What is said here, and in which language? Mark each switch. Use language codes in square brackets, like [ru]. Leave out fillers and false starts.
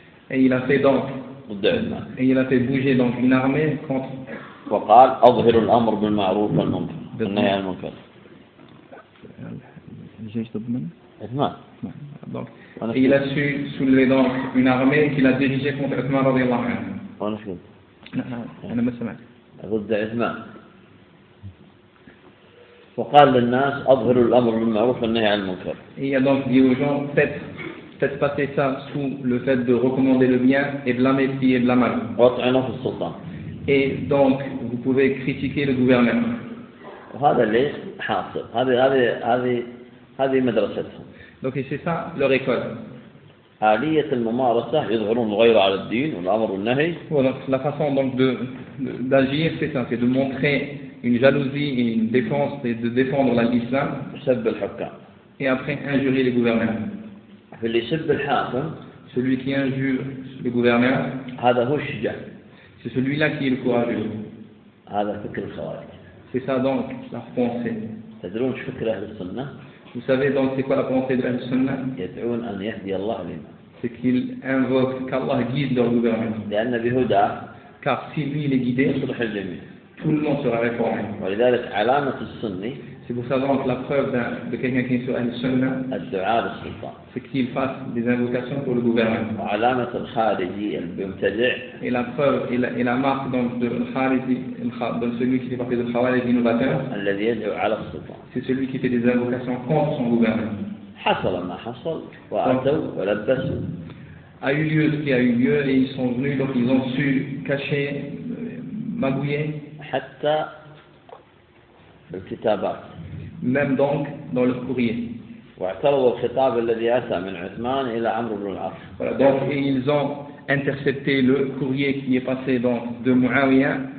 [fr] Et il a fait donc. Et il a fait bouger donc une armée contre. [ar] وقال أظهر الأمر بالمعروف والمنكر النهي عن المنكر. الجيش ضد من؟ عثمان. [fr] donc il a su soulever donc une armée qu'il a dirigée contre عثمان [ar] رضي الله عنه. أنا شو؟ أنا ما سمعت. ضد عثمان. وقال للناس اظهروا الامر بالمعروف والنهي عن المنكر. [fr] Il a donc dit aux gens, faites passer ça sous le fait de recommander le bien et blâmer ce qui est blâmable. [ar] وطعنوا في السلطان. [fr] Et donc vous pouvez critiquer le gouvernement. [ar] وهذا ليش حاصل؟ هذه مدرستهم. [fr] Donc c'est ça leur école. [ar] آلية الممارسة يظهرون الغير على الدين والأمر والنهي. [fr] La façon donc d'agir c'est ça, c'est de montrer une jalousie, une défense et de défendre l'islam. [ar] سب الحكام. [fr] Et après injurer les gouverneurs. [ar] فاللي سب الحاكم. [fr] Celui qui injure le gouverneur. [ar] هذا هو الشجاع. [fr] C'est celui-là qui est le courageux. [ar] هذا فكر الخوارج. [fr] C'est ça donc la pensée. [ar] تدرون شو فكر أهل السنة؟ [fr] Vous savez donc c'est quoi la pensée de la sunnah? [ar] يدعون أن يهدي الله لنا. [fr] C'est qu'il invoque qu'Allah guide leur gouvernement. [ar] لأن بهدى. [fr] Car si lui il est guidé, tout le monde sera réformé. [ar] ولذلك علامة السني. [fr] C'est pour ça donc la preuve de quelqu'un qui est sur la sunnah. [ar] الدعاء للسلطان. [fr] C'est qu'il fasse des invocations pour le gouvernement. [ar] وعلامة الخارجي المبتدع. [fr] Et la preuve et la marque donc de الخارجي de celui qui fait partie du الخوارج innovateur. [ar] الذي يدعو على السلطان. [fr] C'est celui qui fait des invocations contre son gouvernement. [ar] حصل ما حصل وأتوا ولبسوا. [fr] A eu lieu ce qui a eu lieu et ils sont venus donc ils ont su cacher, magouiller. [ar] حتى الكتابات. [fr] Même donc dans leur courrier. [ar] واعترضوا الخطاب الذي أتى من عثمان إلى عمرو بن العاص. [fr] Voilà, donc et ils ont intercepté le courrier qui est passé donc de Muawiya.